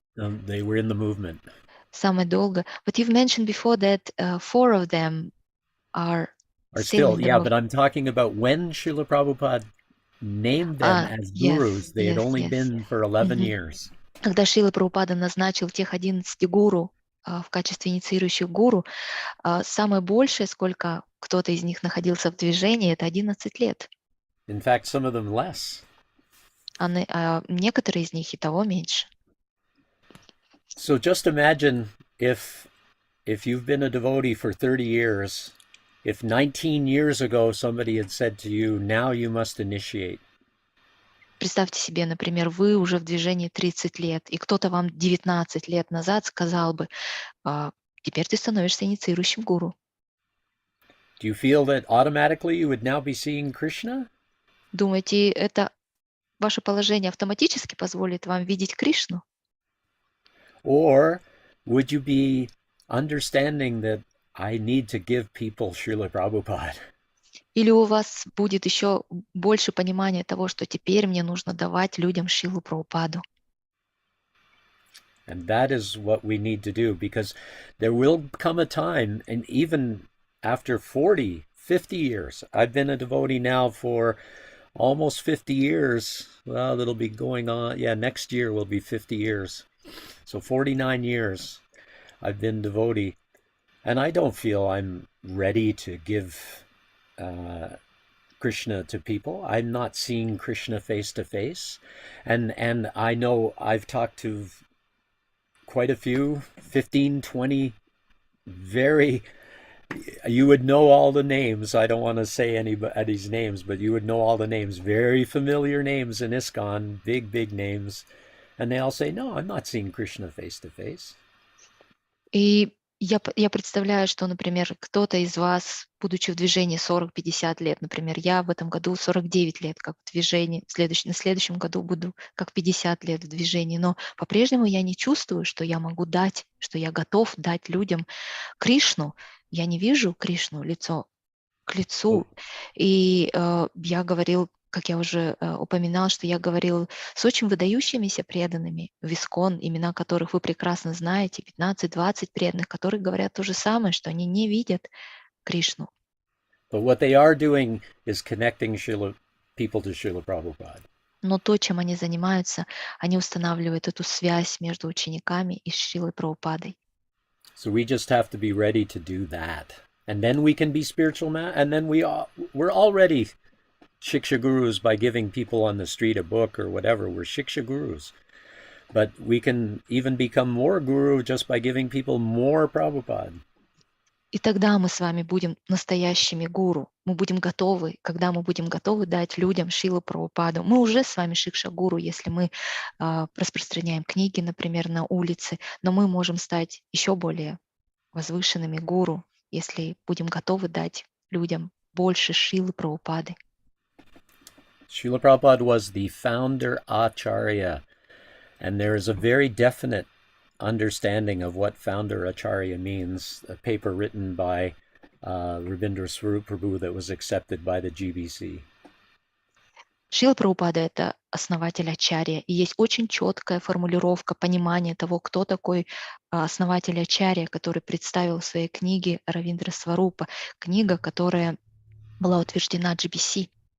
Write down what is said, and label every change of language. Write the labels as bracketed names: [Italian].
[English] They were in the movement. [Russian] Самое долго. [English] But you've mentioned before that 4 of them are still in the movement. But I'm talking about when Srila Prabhupada named them as gurus. They had only been for 11 years. [Russian] Когда Шрила Прабхупада назначил тех 11 гуру в качестве инициирующих гуру, самое большее, сколько кто-то из них находился в движении, это 11 лет. [English] In fact, some of them less. [Russian] Некоторые из них и того меньше. [English] So just imagine if you've been a devotee for 30 years, if 19 years ago somebody had said to you, now you must initiate. [Russian] Представьте себе, например, вы уже в движении 30 лет, и кто-то вам 19 лет назад сказал бы, теперь ты становишься инициирующим гуру. [English] Do you feel that automatically you would now be seeing Krishna? [Russian] Думаете, это ваше положение автоматически позволит вам видеть Кришну? [English] Or would you be understanding that I need to give people Srila Prabhupada? [Russian] Или у вас будет еще больше понимания того, что теперь мне нужно давать людям Шрилу Прабхупаду. [English] And that is what we need to do, because there will come a time, and even after 40, 50 years, I've been a devotee now for almost 50 years. Well, it'll be going on, next year will be 50 years. So 49 years I've been devotee, and I don't feel I'm ready to give Krishna to people. I'm not seeing Krishna face to face, and I know I've talked to quite a few, 15, 20, you would know all the names. I don't want to say anybody's names, but you would know all the names, very familiar names in ISKCON, big names, and they all say, no, I'm not seeing Krishna face to face. [Russian] И я представляю, что, например, кто-то из вас, будучи в движении 40-50 лет, например, я в этом году 49 лет как в движении, на следующем году буду как 50 лет в движении, но по-прежнему я не чувствую, что я могу дать, что я готов дать людям Кришну. Я не вижу Кришну лицо к лицу. И я говорил, как я уже упоминал, что я говорил с очень выдающимися преданными в ИСККОН, имена которых вы прекрасно знаете, 15-20 преданных, которые говорят то же самое, что они не видят Кришну. [English] But what they are doing is connecting people to Srila Prabhupada. [Russian] Но то, чем они занимаются, они устанавливают эту связь между учениками и Шрилой Прабхупадой. [English] So we just have to be ready to do that. And then we can be spiritual, and then we're already Shiksha gurus by giving people on the street a book or whatever. We're Shiksha gurus. But we can even become more guru just by giving people more Prabhupada. [Russian] И тогда мы с вами будем настоящими гуру. Мы будем готовы, когда мы будем готовы дать людям Шрилу Прабхупаду. Мы уже с вами шикша-гуру, если мы распространяем книги, например, на улице, но мы можем стать еще более возвышенными гуру, если будем готовы дать людям больше Шрилы Прабхупады. [English] Srila Prabhupada was the founder Acharya, and there is a very definite understanding of what founder Acharya means, a paper written by Ravindra Swarup Prabhu that was accepted by the GBC. [Russian] Шрила Прабхупада — это основатель Ачарья, и есть очень четкая формулировка, понимание того, кто такой основатель Ачарья, который представил в своей книге Равиндра Сварупа, книга, которая была утверждена GBC.